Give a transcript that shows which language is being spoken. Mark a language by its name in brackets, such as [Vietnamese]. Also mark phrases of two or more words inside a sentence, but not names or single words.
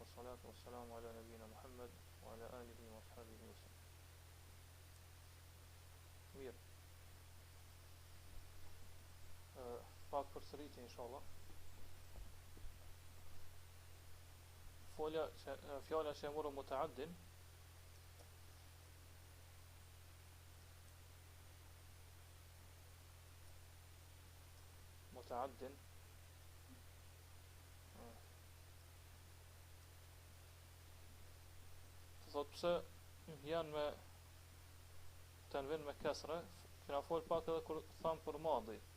[Arabic] والصلاة والسلام على نبينا محمد وعلى آله وأصحابه وسلم. [Albanian] Mirë. Pak përsëritje inshallah. Fjala që e morëm mutaaddin thot pse janë me tanvin me kasra, kena fol pak edhe kur tham për madhin.